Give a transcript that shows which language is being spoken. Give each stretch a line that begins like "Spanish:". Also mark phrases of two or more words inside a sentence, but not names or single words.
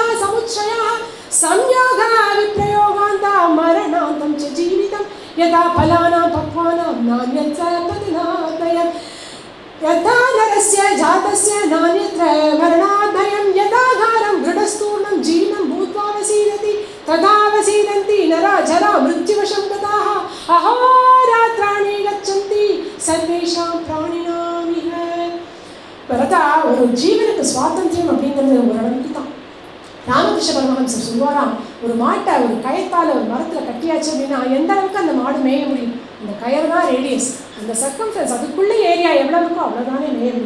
Sanskrit: समुच्चयाः संयोगा विप्रयोगान्ता मरणान्तं च जीवितम् यथा फलानां पक्वानां नान्यत्र पतनाद्भयम् यथा नरस्य जातस्य नान्यत्र मरणाद्भयम् यथागारं दृढस्थूणं जीर्णं भूत्वा वसीदति तदा वसीदन्ति नरा जरा मृत्युवशं गताः अहोरात्राणि गच्छन्ति सर्वेषां प्राणिनामिह.
Tamil: பரதா, ஒரு ஜீவனுக்கு சுவாதந்திரம் அப்படிங்கிறது ஒரு அளவுக்கு தான். ராமகிருஷ்ண பரமஹம்சர் சொல்வாராம், ஒரு மாட்டை ஒரு கயத்தால் ஒரு மரத்தில் கட்டியாச்சு அப்படின்னா எந்த அளவுக்கு அந்த மாடு மேய முடியும்? அந்த கயர் தான் ரேடியஸ், அந்த சர்க்கம்ஃபரன்ஸ், அதுக்குள்ளே ஏரியா எவ்வளோ இருக்கோ அவ்வளோதானே மேய முடியும்.